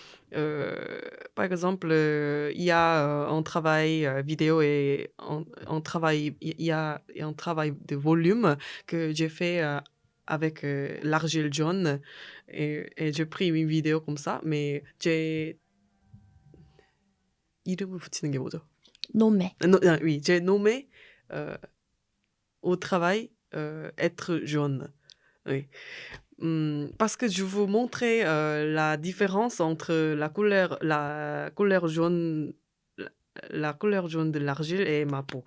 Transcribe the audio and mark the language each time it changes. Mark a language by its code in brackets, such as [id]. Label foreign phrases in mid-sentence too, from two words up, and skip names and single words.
[fr] il y a un travail vidéo et un travail, il y a un travail de volume que j'ai fait avec l'argile jaune et j'ai pris une vidéo comme ça, mais j'ai [ko] 이름을 붙이는 게 뭐죠? [fr] Nommé. Oui, j'ai nommé euh, au travail être jaune. Oui. Parce que je vous montrer la différence entre la couleur jaune, la, la couleur jaune de l'argile et ma peau.